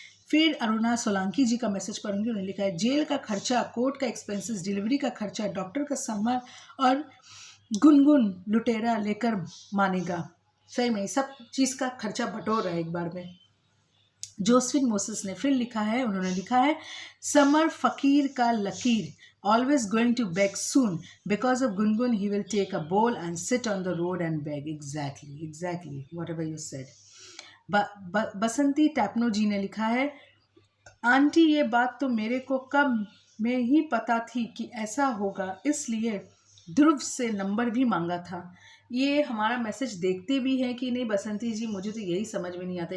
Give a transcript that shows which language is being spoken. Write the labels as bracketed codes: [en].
[hi] फिर अरुणा सोलंकी जी का मैसेज पढ़ूंगी। उन्होंने लिखा है जेल का खर्चा, कोर्ट का एक्सपेंसेस, डिलीवरी का खर्चा, डॉक्टर का समर और गुनगुन लुटेरा लेकर मानेगा। सही में सब चीज़ का खर्चा बटोर रहा है एक बार में। जोस्फिन मोसेस ने फिर लिखा है, उन्होंने लिखा है, समर फकीर का लकीर, [en] always going to beg soon. Because of Gungun, he will take a bowl and sit on the road and beg. Exactly, whatever you said. [hi] बसंती टैपनो जी ने लिखा है, आंटी ये बात तो मेरे को कब में ही पता थी कि ऐसा होगा, इसलिए ध्रुव से नंबर भी मांगा था। ये हमारा मैसेज देखते भी हैं कि नहीं बसंती जी, मुझे तो यही समझ में नहीं आता।